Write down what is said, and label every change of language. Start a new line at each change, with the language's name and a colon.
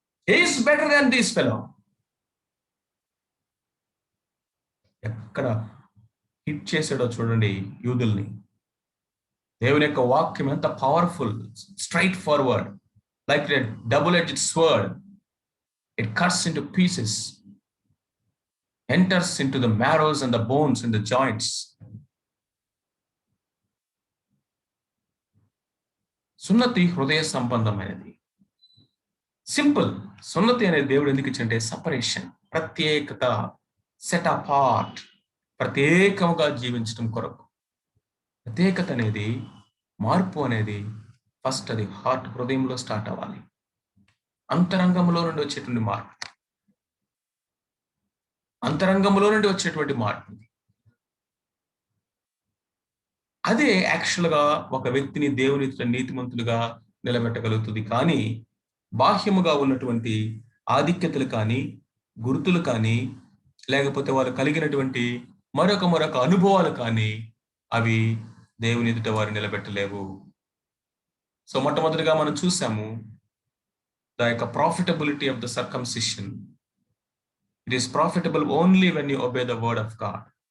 English: Is better than this fellow.
Telugu: ఎక్కడ hit చేశాడో చూడండి యూదుల్ని. దేవుని యొక్క వాక్యం ఎంత
English: Powerful, straightforward, like a double-edged sword. It cuts into pieces, enters into the marrows and the bones and the joints.
Telugu: సున్నతి హృదయ సంబంధమైనది. సింపుల్. సున్నతి అనేది దేవుడు ఎందుకు ఇచ్చింటే సపరేషన్, ప్రత్యేకత, సెట్ అపార్ట్, ప్రత్యేకంగా జీవించడం కొరకు. ప్రత్యేకత అనేది, మార్పు అనేది ఫస్ట్ అది హార్ట్, హృదయంలో స్టార్ట్ అవ్వాలి. అంతరంగంలో నుండి వచ్చేటువంటి మార్పు, అంతరంగంలో నుండి వచ్చేటువంటి మార్పు. అదే యాక్చువల్గా ఒక వ్యక్తిని దేవుని నీతిమంతులుగా నిలబెట్టగలుగుతుంది. కానీ బాహ్యముగా ఉన్నటువంటి ఆధిక్యతలు కానీ, గుర్తులు కానీ, లేకపోతే వారు కలిగినటువంటి మరొక అనుభవాలు కానీ అవి దేవుని ఎదుట వారు నిలబెట్టలేవు.
English: so
Telugu: మొట్టమొదటిగా మనం చూసాము
English: the profitability of the circumcision. It is profitable only when you obey the word of God.